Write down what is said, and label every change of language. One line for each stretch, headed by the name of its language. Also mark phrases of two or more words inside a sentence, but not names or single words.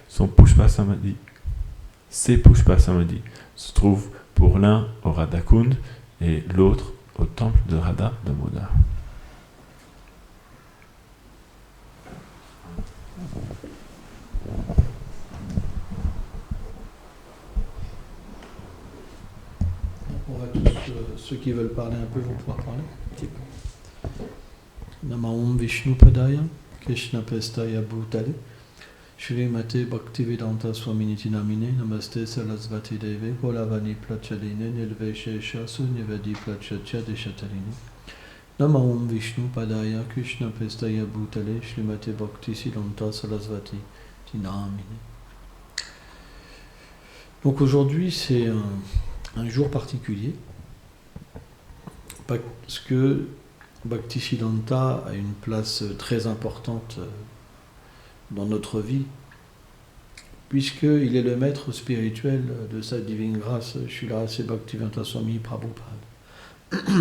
French: Ses Pushpa Samadhi se trouvent pour l'un au Radhakund et l'autre au temple de Radha Damodar. On va tous, ceux qui veulent parler un peu vont pouvoir parler.
Sanskrit: Namaum Vishnu Padaya, Krishna Pestaya Bhutale, Shrimate Bhaktivedanta Swaminiti Namine, Namaste Sarasvati Deve, Volavani Plachaline, Nilveshesha Sunyavadi Plachacha Deshatarine. Namaum Vishnu Padaya, Krishna Pestaya Bhutale, Shrimate Bhaktivedanta Sarasvati Namine.
French: Donc aujourd'hui c'est un jour particulier parce que Bhaktisiddhanta a une place très importante dans notre vie, puisqu'il est le maître spirituel de sa divine grâce, Srila Ase Bhaktivedanta Swami Prabhupada.